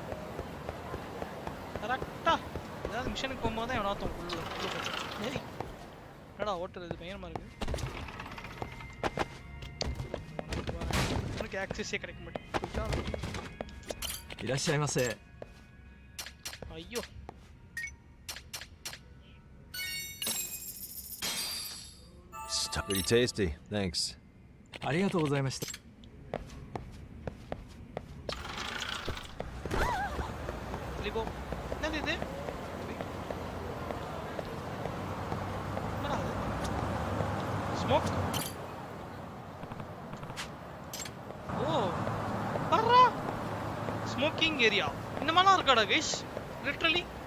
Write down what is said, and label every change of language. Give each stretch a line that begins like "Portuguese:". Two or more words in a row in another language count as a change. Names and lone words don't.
Tamil: கரெக்டா ஏதாவது மிஷனுக்கு போகும்போது தான் எவனாத்தும் உள்ளே ஏய் என்னடா ஓட்டுறது பயங்கரமாக இருக்கு. உனக்கு ஆக்சஸே கிடைக்க மாட்டேங்குது.
Japanese: いらっしゃいませ。
Tamil: ஐயோ
English: Pretty tasty, thanks.
Japanese: ありがとうございました。 Libo.
Tamil: என்னது இது? என்னடா இது?
English: Smoke.
Tamil: ஓ பர்ரா
English: smoking area
Tamil: இந்த மாதிரிலாம் இருக்காடா
English: guys literally